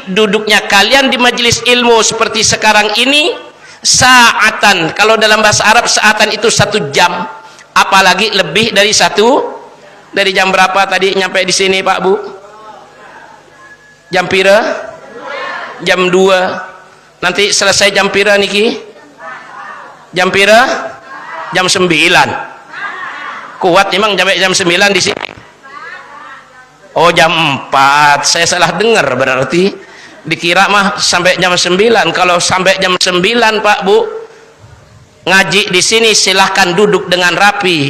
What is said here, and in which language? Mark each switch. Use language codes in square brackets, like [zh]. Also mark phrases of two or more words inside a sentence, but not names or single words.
[id] Duduknya kalian di majelis ilmu seperti sekarang ini sa'atan. Kalau dalam bahasa Arab sa'atan itu 1 jam, apalagi lebih dari 1. Dari jam berapa tadi nyampe di sini Pak Bu? [sas] Jam pira? Jam 2. [id] Nanti selesai [sas] jam pira niki? Jam pira? [id] Jam 9. Kuat memang sampai jam 9 di sini. Oh jam 4. Saya salah dengar berarti. Dikira mah sampai jam 9. Kalau sampai jam 9 Pak Bu, ngaji di sini silahkan duduk dengan rapi.